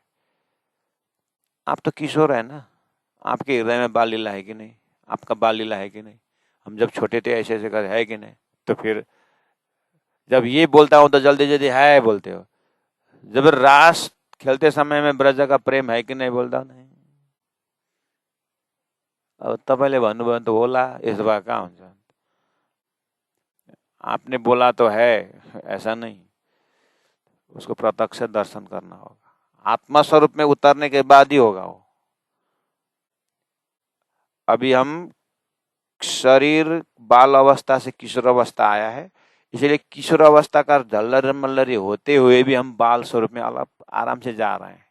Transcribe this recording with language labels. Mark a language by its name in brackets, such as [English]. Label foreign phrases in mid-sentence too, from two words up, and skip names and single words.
[Hindi] आप तो किशोर है ना, आपके हृदय में बाल लीला है कि नहीं? आपका बाल लीला है कि नहीं? हम जब छोटे थे ऐसे ऐसे कर, है कि नहीं? तो फिर जब ये बोलता हूं तो जल्दी जल्दी है बोलते हो, जब रास खेलते समय में ब्रज का प्रेम है कि नहीं बोल्दा नहीं? [Nepali] अब तपाईँले भन्नुभयो भने त होला, यसो भए कहाँ हुन्छ? [Hindi] आपने बोला तो है, ऐसा नहीं, उसको प्रत्यक्ष दर्शन करना होगा। आत्मा स्वरूप में उतरने के बाद ही होगा वो। अभी हम शरीर बाल अवस्था से किशोर अवस्था आया है, इसलिए किशोर अवस्था का झल्लर मल्लरी होते हुए भी हम बाल स्वरूप में अलग आराम से जा रहे हैं।